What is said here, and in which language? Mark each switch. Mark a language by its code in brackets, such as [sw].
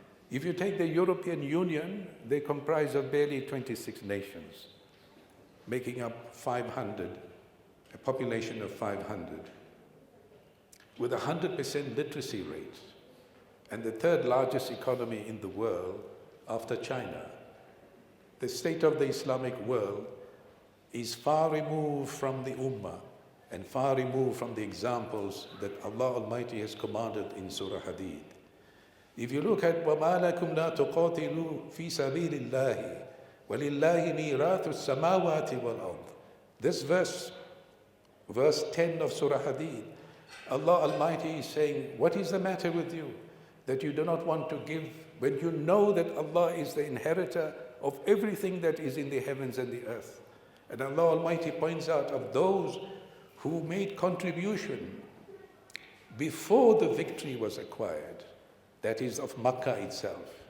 [en] If you take the European Union, they comprise of barely 26 nations, making up 500, a population of 500, with 100% literacy rate, and the third largest economy in the world after China. The state of the Islamic world is far removed from the Ummah and far removed from the examples that Allah Almighty has commanded in Surah Hadid. If you look at [ar] وَمَا لَكُمْ لَا تُقَاتِلُوا فِي سَبِيلِ اللَّهِ وَلِلَّهِ مِيرَاثُ السَّمَاوَاتِ وَالْأَرْضِ. [en] This verse 10 of Surah Hadid, Allah Almighty is saying, what is the matter with you that you do not want to give when you know that Allah is the inheritor of everything that is in the heavens and the earth? And Allah Almighty points out of those who made contribution before the victory was acquired, that is of Makkah itself.